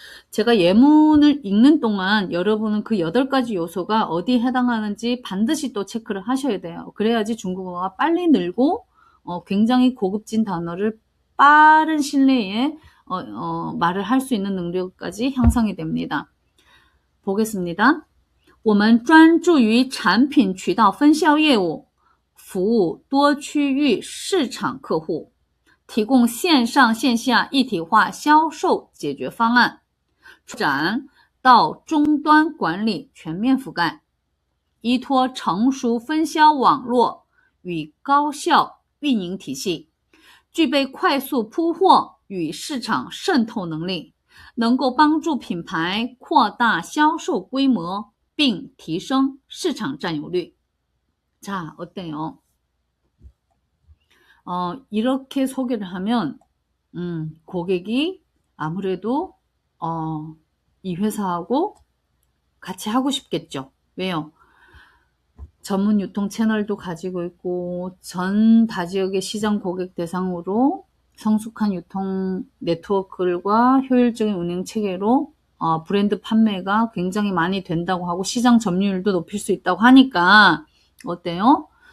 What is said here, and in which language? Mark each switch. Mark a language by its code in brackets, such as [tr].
[ko] 제가 예문을 읽는 동안 여러분은 그 8가지 요소가 어디에 해당하는지 반드시 또 체크를 하셔야 돼요. 그래야지 중국어가 빨리 늘고 굉장히 고급진 단어를 빠른 신뢰에 말을 할 수 있는 능력까지 향상이 됩니다. 보겠습니다. [zh] 我们专注于产品渠道分销业务，服务多区域市场客户，提供线上线下一体化销售解决方案，展到终端管理全面覆盖，依托成熟分销网络与高效运营体系，具备快速铺货与市场渗透能力，能够帮助品牌扩大销售规模并提升市场占有率。 [ko] 자, 어때요? 이렇게 소개를 하면 고객이 아무래도 이 회사하고 같이 하고 싶겠죠. 왜요? 전문 유통 채널도 가지고 있고 전 다지역의 시장 고객 대상으로 성숙한 유통 네트워크와 효율적인 운영 체계로 브랜드 판매가 굉장히 많이 된다고 하고 시장 점유율도 높일 수 있다고 하니까 어때요?